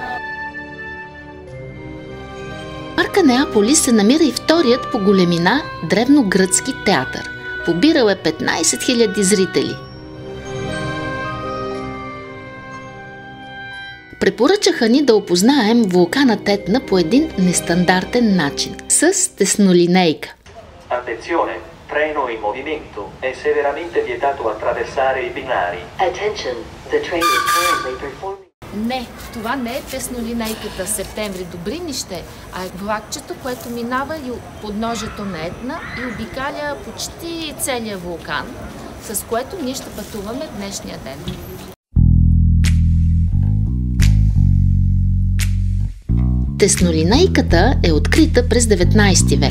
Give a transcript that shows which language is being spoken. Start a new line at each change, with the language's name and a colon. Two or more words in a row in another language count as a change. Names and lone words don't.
Bulgarian: В парка Неаполис се намира и вторият по големина древногръцки театър. Побирал е 15 000 зрители. Препоръчаха ни да опознаем вулканът Етна по един нестандартен начин – с теснолинейка.
Italian: Attenzione, treno in movimento, è severamente vietato attraversare i binari.
English: Attention, the train is currently performing.
Bulgarian: Не, това не е теснолинейката Септември Добринище, а е влакчето, което минава и подножието на Етна и обикаля почти целия вулкан, с което ние ще пътуваме днешния ден. Теснолинейката е открита през 19 век.